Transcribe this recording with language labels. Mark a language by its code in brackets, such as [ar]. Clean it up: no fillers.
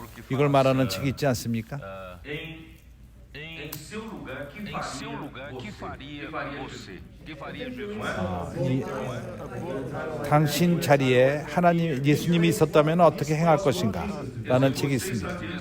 [ko] 이걸 말하는 책이 있지 않습니까? [pt] Em seu lugar, que faria você? Que faria Jesus? [ko] 당신 자리에 하나님 예수님이 있었다면 어떻게 행할 것인가? 라는 책이 있습니다.